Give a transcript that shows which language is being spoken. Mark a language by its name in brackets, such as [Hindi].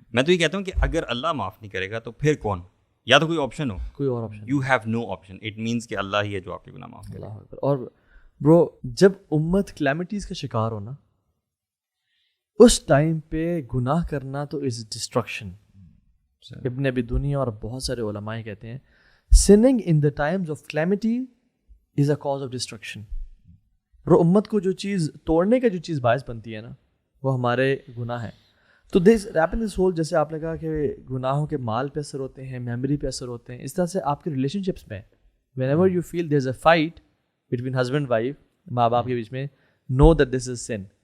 [Urdu] میں تو یہ کہتا ہوں کہ اگر اللہ معاف نہیں کرے گا تو پھر کون, یا تو کوئی آپشن ہو, کوئی اور option, [English] You have no option. It means [Urdu] کہ اللہ ہی ہے جو آپ کے گناہ معاف کرے. اور برو جب امت کلیمٹیز کا شکار ہونا, اس ٹائم پہ گناہ کرنا تو [English] Is destruction. [Urdu] ابن ابی دنیا اور بہت سارے علماء کہتے ہیں [English] sinning in the times of calamity is a cause of destruction. [Urdu] اور امت کو جو چیز توڑنے کا جو چیز باعث بنتی ہے نا وہ ہمارے گناہ ہیں. تو [English] this ripen this whole, [Urdu] جیسے آپ نے کہا کہ گناہوں کے مال پہ اثر ہوتے ہیں، میموری پہ اثر ہوتے ہیں، اس طرح سے آپ کے ریلیشن شپس میں [English] whenever you feel there is a fight between husband wife, [Urdu] ماں باپ کے بیچ میں، [English] Know that this is sin.